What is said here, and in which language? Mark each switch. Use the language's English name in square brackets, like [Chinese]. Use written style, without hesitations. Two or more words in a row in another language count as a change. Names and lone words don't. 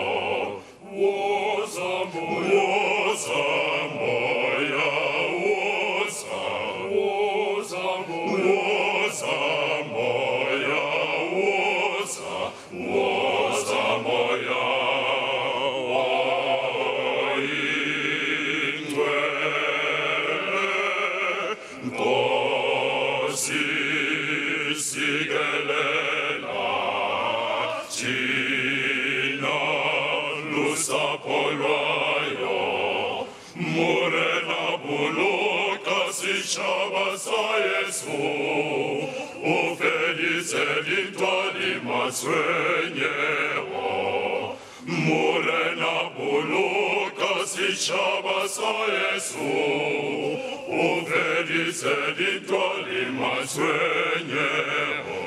[Xhosa] Woza moya, woza moya, woza moya, ingcwele. Nkosi sikelela thina lusapho lwayo. [Southern Sotho] Morena boloka sitjhaba sa Yesu, ufedise dintwa di matshwenyeho. Morena boloka sitjhaba sa Yesu, ufedise dintwa di matshwenyeho.